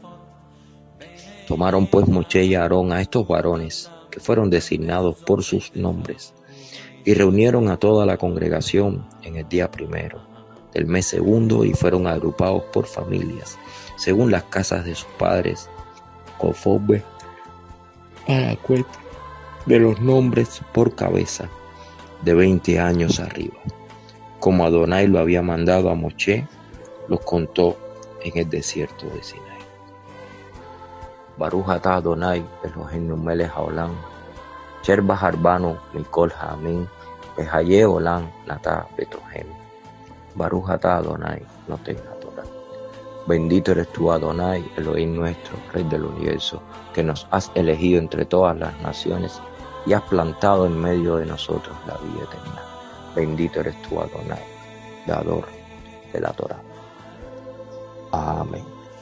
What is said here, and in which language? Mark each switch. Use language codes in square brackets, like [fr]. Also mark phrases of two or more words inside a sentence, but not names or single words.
[es] Tomaron pues Moshe y Aarón a estos varones que fueron designados por sus nombres, y reunieron a toda la congregación en el día primero del mes segundo, y fueron agrupados por familias, según las casas de sus padres, conforme a la cuenta de los nombres por cabeza, de 20 años arriba. Como Adonai lo había mandado a Moshe, los contó en el desierto de Sinaí. [he] ברוך אתה אדוני אלוהינו מלך העולם אשר בחר בנו מכל העמים בחיי עולם נטע בתוכם. ברוך אתה אדוני נותן התורה. [es] Bendito eres tú, Adonai, Elohim nuestro, Rey del universo, que nos has elegido entre todas las naciones y has plantado en medio de nosotros la vida eterna. Bendito eres tú, Adonai, dador de la Torah. Amén.